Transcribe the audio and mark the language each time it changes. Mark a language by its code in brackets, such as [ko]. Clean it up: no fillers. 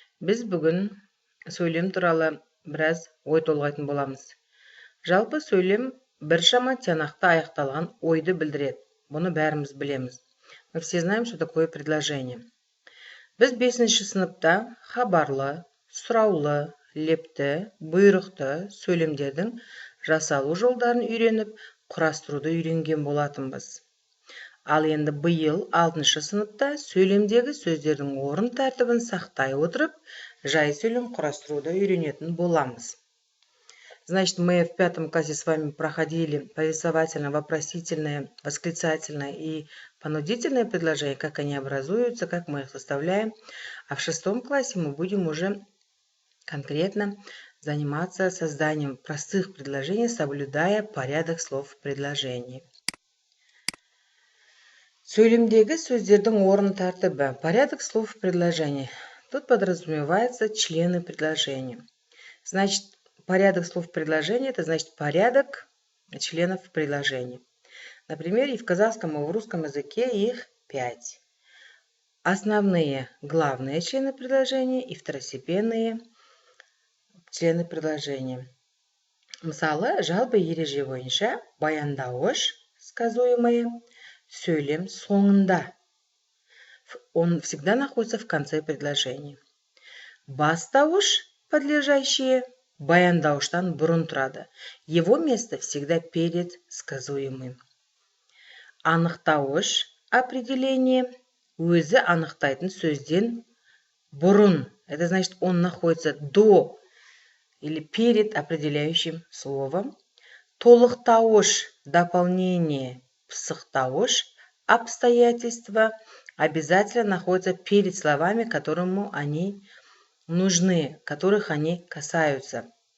[kk] Біз бүгін сөйлем туралы біраз ой толғайтын боламыз. Жалпы сөйлем біршама тиянақты аяқталған ойды білдіреді. Бұны бәріміз білеміз. [ru] Мы все знаем, что такое предложение. [kk] Біз 5-ші сыныпта хабарлы, сұраулы, лепті, бұйрықты сөйлемдердің жасалу жолдарын үйреніп, құрастыруды үйренген болатынбыз. Ал енді биыл 6-шы сыныпта сөйлемдегі сөздердің орын тәртібін сақтай отырып, жай сөйлем құрастыруды үйренетін боламыз. [ru] Значит, мы в 5 классе с вами проходили повествовательное, вопросительное, восклицательное и понудительное предложение, как они образуются, как мы их составляем. А в 6 классе мы будем уже конкретно заниматься созданием простых предложений, соблюдая порядок слов в предложении. [kk] Сөйлемдегі сөздердің орын тәртібі. [ru] Порядок слов в предложении. Тут подразумеваются члены предложения. Значит, порядок слов в предложении, это значит порядок членов в предложении. Например, и в казахском, и в русском языке их 5. Основные, главные члены предложения и второстепенные члены предложения. [kk] Мысалы, жалпы ереже бойынша баяндауыш, сказуемое, сөйлем соңында. [ru] Он всегда находится в конце предложения. [kk] Бастауыш, подлежащее, баяндауыштан бұрын тұрады. [ru] Его место всегда перед сказуемым. [kk] Анықтауыш, определение, өзі анықтайтын сөзден бұрын. [ru] Это значит, он находится до или перед определяющим словом. Толықтауыш, дополнение, пысықтауыш, обстоятельства обязательно находятся перед словами, которым они нужны, которых они касаются.